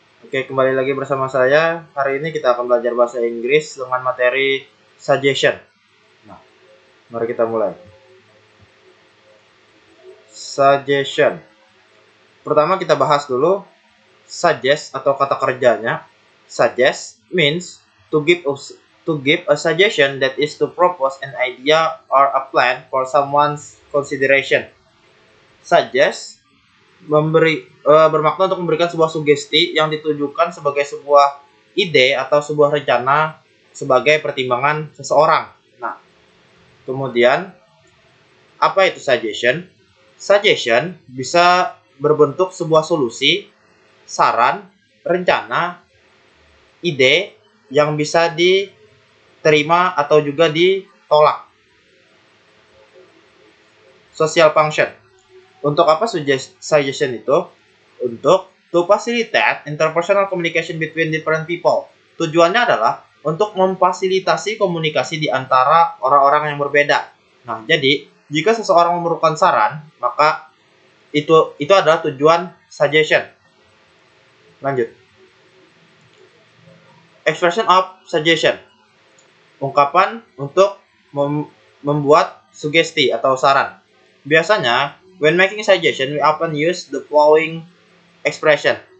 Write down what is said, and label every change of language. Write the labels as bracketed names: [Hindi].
[Indonesian] Oke, kembali lagi bersama saya. Hari ini kita akan belajar bahasa Inggris dengan materi suggestion. Nah, mari kita mulai. Suggestion. Pertama kita bahas dulu suggest atau kata kerjanya. [English] Suggest means to give a suggestion, that is to propose an idea or a plan for someone's consideration. [Indonesian] Suggest bermakna untuk memberikan sebuah sugesti yang ditujukan sebagai sebuah ide atau sebuah rencana sebagai pertimbangan seseorang. Nah, kemudian apa itu suggestion? Suggestion bisa berbentuk sebuah solusi, saran, rencana, ide yang bisa diterima atau juga ditolak. [English] Social function. [Indonesian] Untuk apa suggestion itu? Untuk [English] to facilitate interpersonal communication between different people. [Indonesian] Tujuannya adalah untuk memfasilitasi komunikasi di antara orang-orang yang berbeda. Nah, jadi jika seseorang memerlukan saran, maka itu adalah tujuan suggestion. Lanjut. [English] Expression of suggestion. [Indonesian] Ungkapan untuk membuat sugesti atau saran. Biasanya [English] when making suggestion, we often use the following expression.